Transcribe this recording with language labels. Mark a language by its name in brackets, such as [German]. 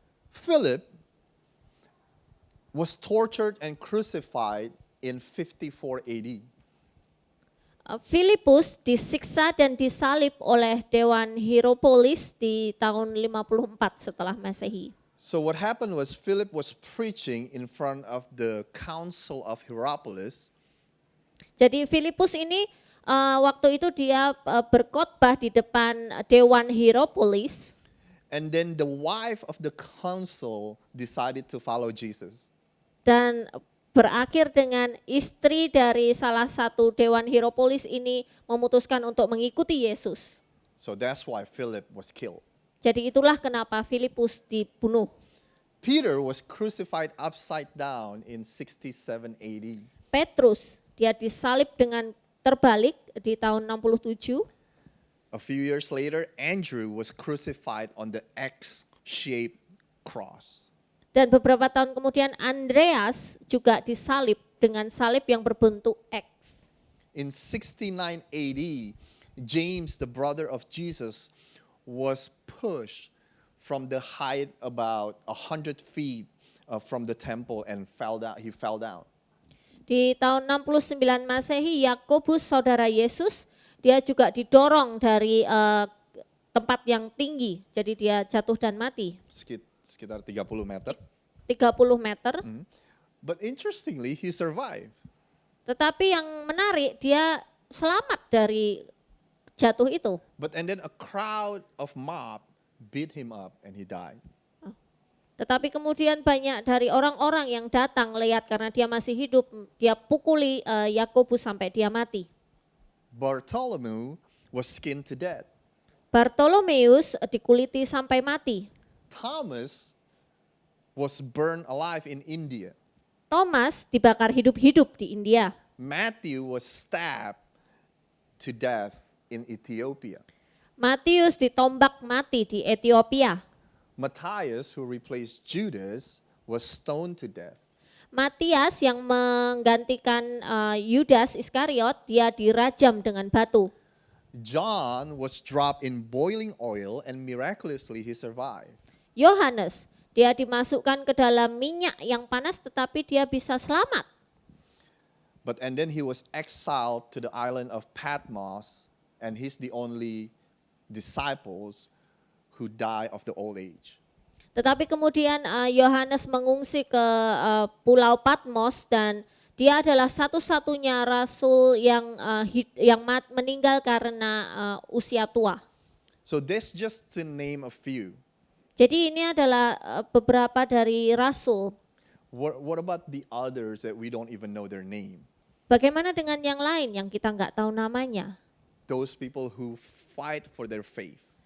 [English] Philip was tortured and crucified in 54 AD. [Indonesian] Filipus disiksa dan disalib oleh Dewan Hierapolis di tahun 54 setelah Masehi. [English] So what happened was Philip was preaching in front of the council of Hierapolis. [Indonesian] Jadi Filipus ini waktu itu dia berkhotbah di depan Dewan Hierapolis. [English] And then the wife of the council decided to follow Jesus. [Indonesian] Dan berakhir dengan istri dari salah satu Dewan Hierapolis ini memutuskan untuk mengikuti Yesus. [English] So that's why Philip was killed. [Indonesian] Jadi itulah kenapa Filipus dibunuh. [English] Peter was crucified upside down in 67 AD. [Indonesian] Petrus, dia disalib dengan terbalik di tahun 67. [English] A few years later, Andrew was crucified on the X-shaped cross. [Indonesian] Dan beberapa tahun kemudian Andreas juga disalib dengan salib yang berbentuk X. [English] In 69 AD, James, the brother of Jesus, was pushed from the height about 100 feet from the temple and he fell down. [Indonesian] Di tahun 69 Masehi, Yakobus saudara Yesus, dia juga didorong dari tempat yang tinggi, jadi dia jatuh dan mati. Sekitar 30 meter. 30 meter. [English] But interestingly, he survived. [Indonesian] Tetapi yang menarik, dia selamat dari jatuh itu. [English] And then a crowd of mob beat him up and he died. [Indonesian] Tetapi kemudian banyak dari orang-orang yang datang lihat karena dia masih hidup, dia pukuli Yakobus sampai dia mati. [English] Bartholomew was skinned to death. [Indonesian] Bartolomeus dikuliti sampai mati. [English] Thomas was burned alive in India. [Indonesian] Thomas dibakar hidup-hidup di India. [English] Matthew was stabbed to death in Ethiopia. [Indonesian] Matius ditombak mati di Ethiopia. [English] Matthias, who replaced Judas, was stoned to death. [Indonesian] Matias yang menggantikan Yudas Iskariot, dia dirajam dengan batu. [English] John was dropped in boiling oil and miraculously he survived. [Indonesian] Yohanes, dia dimasukkan ke dalam minyak yang panas tetapi dia bisa selamat. [English] And then he was exiled to the island of Patmos, and he's the only disciples who die of the old age. [Indonesian] Tetapi kemudian Yohanes mengungsi ke Pulau Patmos dan dia adalah satu-satunya rasul yang meninggal karena usia tua. [English] So this just to name a few. [Indonesian] Jadi ini adalah beberapa dari rasul. [English] What about the others that we don't even know their name? [Indonesian] Bagaimana dengan yang lain yang kita nggak tahu namanya? [English] Those people who fight for their faith.